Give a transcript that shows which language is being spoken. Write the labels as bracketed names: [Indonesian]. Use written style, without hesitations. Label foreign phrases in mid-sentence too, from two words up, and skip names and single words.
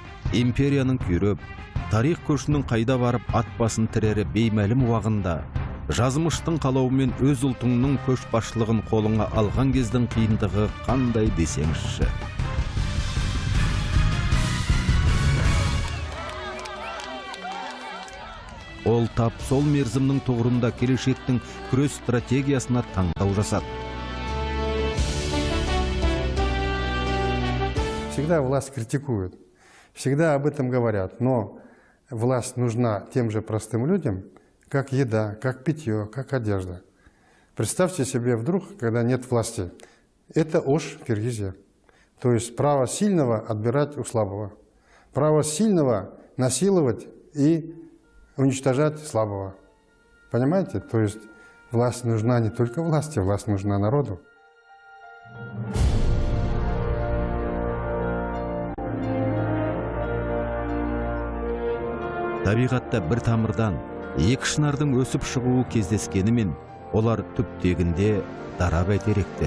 [Kazakh] империяның күйреп, тарих көшінің қайда барып ат басын тірері беймәлім уағында, жазмыштың қалауымен өз ұлтыңның көшбасшылығын қолыңа алған кездің қиындығы қандай десеңізші. Ол тап сол мерзімнің тұғырында келешектің күрес стратегиясына таңдау жасады. [Russian] Всегда власть критикует, всегда об этом говорят, но власть нужна тем же простым людям, как еда, как питье, как одежда. Представьте себе вдруг, когда нет власти. Это Ош, Киргизия. То есть право сильного отбирать у слабого. Право сильного насиловать и уничтожать слабого. Понимаете? То есть власть нужна не только власти, власть нужна народу. [Kazakh] Табиғатта бір тамырдан екі шынардың өсіп шығуы кездескенімен, олар түптегінде дара бәйтеректер.